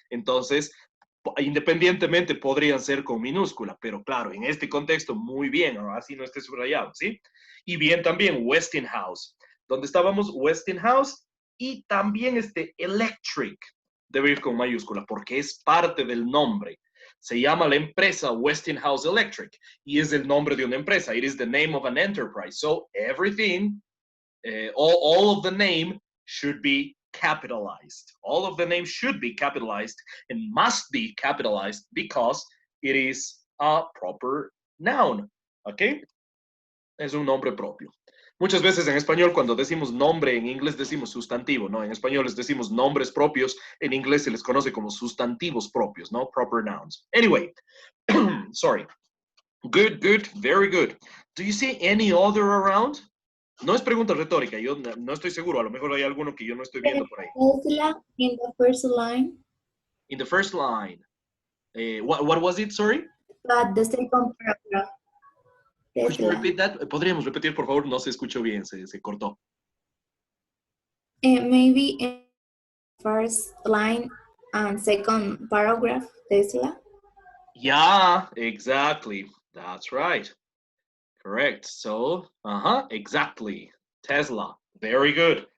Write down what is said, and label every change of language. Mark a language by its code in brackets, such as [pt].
[es] Entonces, independientemente podrían ser con minúscula, pero claro, en este contexto muy bien, así no esté subrayado, ¿sí? Y bien también Westinghouse. ¿Dónde estábamos? Westinghouse. Y también electric debe ir con mayúscula porque es parte del nombre. Se llama la empresa Westinghouse Electric y es el nombre de una empresa. [en] It is the name of an enterprise. So everything, all of the name should be capitalized. All of the name should be capitalized and must be capitalized because it is a proper noun. [es] ¿Ok? Es un nombre propio. Muchas veces en español, cuando decimos nombre, en inglés decimos sustantivo, ¿no? En español les decimos nombres propios, en inglés se les conoce como sustantivos propios, ¿no? [en] Proper nouns. Anyway, sorry. Good, good, very good. Do you see any other around? [es] No es pregunta retórica, yo no estoy seguro, a lo mejor hay alguno que yo no estoy viendo por ahí. [en] Tesla in the first line. In the first line. What was it, sorry? But the second paragraph. Could you Tesla. repeat that? [es] ¿Podríamos repetir, por favor? No se escuchó bien, se cortó. [en] Maybe in first line and second paragraph, Tesla. Yeah, exactly. That's right. Correct. So, exactly. Tesla. Very good.